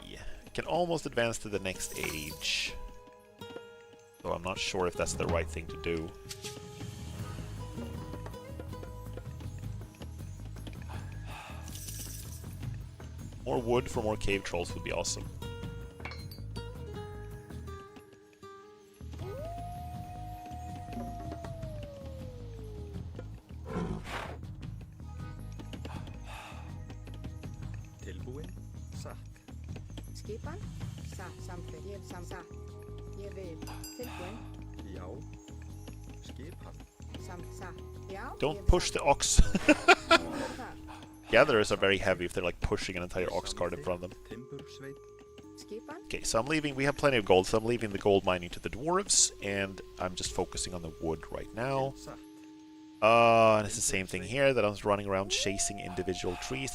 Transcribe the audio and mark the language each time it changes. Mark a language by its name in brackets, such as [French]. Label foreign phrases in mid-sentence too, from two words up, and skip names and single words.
[English] I can almost advance to the next age. So I'm not sure if that's the right thing to do. More wood for more cave trolls would be awesome. [Icelandic] Tilbúin, satt. Skipan, satt, samþykkt, ég satt. Ég vil, tilbúin. Já. Skipan. Satt, já. [English] Don't push the ox. Gatherers are very heavy if they're like pushing an entire ox cart in front of them. Okay, so I'm leaving. We have plenty of gold, so I'm leaving the gold mining to the dwarves, and I'm just focusing on the wood right now. And it's the same thing here, that I'm running around chasing individual trees.